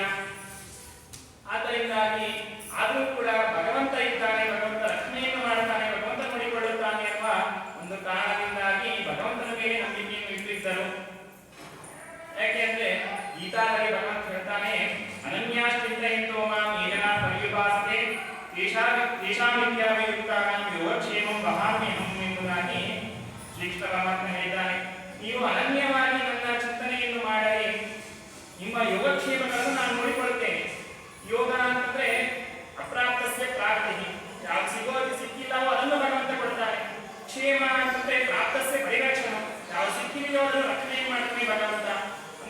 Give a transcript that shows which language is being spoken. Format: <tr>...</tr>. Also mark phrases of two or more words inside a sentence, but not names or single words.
<kn>ಆದ್ದರಿಂದಾಗಿ ಆದರೂ ಕೂಡ ಭಗವಂತ ಇದ್ದಾನೆ, ಭಗವಂತ ರಕ್ಷಣೆಯನ್ನು ಮಾಡುತ್ತಾನೆ, ಭಗವಂತ ನೋಡಿಕೊಳ್ಳುತ್ತಾನೆ ಎಂಬ ಒಂದು ಕಾರಣದಿಂದಾಗಿ ಭಗವಂತನ ಮೇಲೆ ನಂಬಿಕೆಯನ್ನು ಇಟ್ಟಿದ್ದರು. ಯಾಕೆಂದ್ರೆ ಗೀತಾದಲ್ಲಿ ಭಗವಂತ ಹೇಳ್ತಾನೆ,</kn> <sa>ಅನನ್ಯಾಶ್ಚಿಂತಯಂತೋ ಮಾಂ ಯೇ ಜನಾ ಪರ್ಯುಪಾಸತೆ ತೇಷಾಮಿತ್ಯಾಭಿಯುಕ್ತಾನಾಂ ಯೋಗಕ್ಷೇಮಂ ವಹಾಮ್ಯಹಂ</sa> <kn>ಎಂಬುದಾಗಿ ಶ್ರೀಕೃಷ್ಣ ಪರಮಾತ್ಮ ಹೇಳಿದ್ದಾನೆ. ನೀವು ಅನನ್ಯವಾಗಿ ನನ್ನ ಚಿಂತನೆಯನ್ನು ಮಾಡಿ ನಿಮ್ಮ ಯೋಗಕ್ಷೇಮಗಳನ್ನು ನಾನು ನೋಡಿಕೊಳ್ಳುತ್ತೇನೆ. ಯೋಗ ಅಂತಂದ್ರೆ</kn> <sa>ಅಪ್ರಾಪ್ತಸ್ಯ ಪ್ರಾಪ್ತಿ,</sa> <kn>ಯಾವ್ದು ಸಿಗೋದು ಸಿಕ್ಕಿಲ್ಲವೋ ಅದನ್ನು ಭಗವಂತ ಕೊಡ್ತಾನೆ. ಕ್ಷೇಮ ಅಂತಂದ್ರೆ</kn> <sa>ಪ್ರಾಪ್ತಸ್ಯ ಪರಿರಕ್ಷಣ,</sa> <kn>ಯಾವ್ದು ಸಿಕ್ಕಿದೆಯೋ ಅದನ್ನು ರಕ್ಷಣೆ ಮಾಡ್ತಾನೆ ಭಗವಂತ ಅಂತ.</kn>